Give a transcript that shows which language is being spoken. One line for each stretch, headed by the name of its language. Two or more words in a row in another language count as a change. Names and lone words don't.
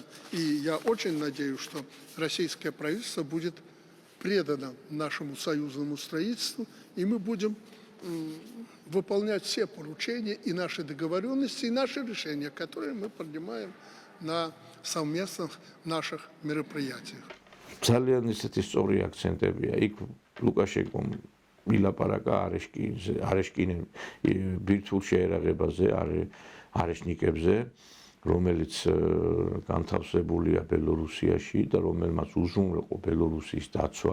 Russian: И я очень надеюсь, что российское правительство будет предано нашему союзному строительству, и мы будем выполнять все поручения и наши договоренности, и наши решения, которые мы принимаем на совместных наших мероприятиях.
Georgian: ძალიან ისეთი სწორი აქცენტებია. იქ ლუკაშენკომ ილაპარაკა არეშკინე ბირთვულ შეერაღებაზე, არეშნიკებზე, რომელიც განთავსებულია ბელორუსიაში და რომელმაც უზრუნველყო ბელორუსიის დაცვა.